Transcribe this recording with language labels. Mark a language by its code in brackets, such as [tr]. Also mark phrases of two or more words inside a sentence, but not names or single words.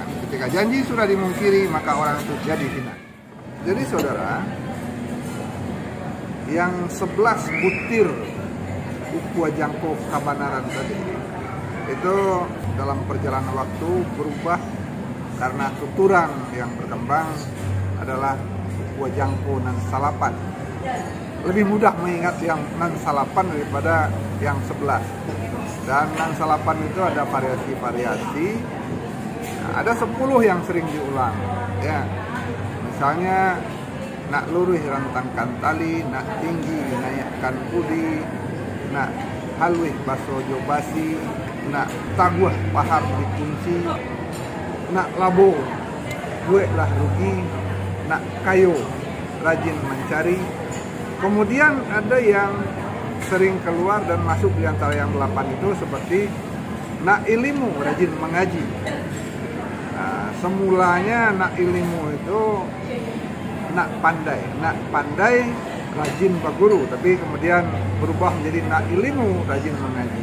[id] Ketika janji sudah dimungkiri, maka orang itu jadi hina. Jadi saudara, yang 11 butir ukua jangkau kabanaran tadi itu dalam perjalanan waktu berubah karena tuturan yang berkembang adalah ukua jangkau nan salapan. Lebih mudah mengingat yang nan salapan daripada yang 11. Dan nan salapan itu ada variasi-variasi. Nah, ada 10 yang sering diulang. [min] Ya, misalnya nak luruh rentangkan tali, nak tinggi naikkan budi, nak halwih basojo basi, nak taguh paham dikunci, nak labo gue lah rugi, nak kayo rajin mencari. [id] Kemudian ada yang sering keluar dan masuk di antara yang 8 itu seperti nak ilmu rajin mengaji. Nah, semulanya [min] nak ilmu [id] itu [min] nak pandai rajin berguru, [id] tapi kemudian berubah menjadi [min] nak ilmu rajin mengaji.